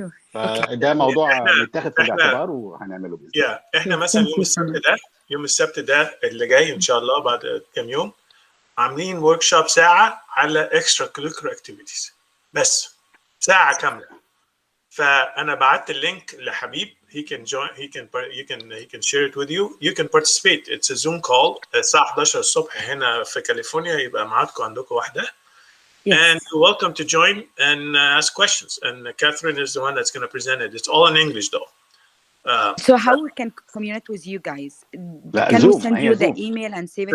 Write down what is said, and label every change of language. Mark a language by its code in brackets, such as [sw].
[ar] فده موضوع متاخد في الاعتبار وهنعمله باذن الله. احنا مثلا يوم السبت ده اللي جاي ان شاء الله بعد كام يوم عاملين ورك شوب ساعه على extracurricular activities، بس ساعه كامله. فانا بعت اللينك لحبيب. [en] he can join, he can share it with you. You can participate. It's a Zoom call [ar] الساعه 11 الصبح هنا في كاليفورنيا، يبقى معاكم عندكم واحده. [en] And you're welcome to join and ask questions. And Katherine is the one that's going to present it. It's all in English though. So how we can communicate with you guys? Can we send you the email and save it?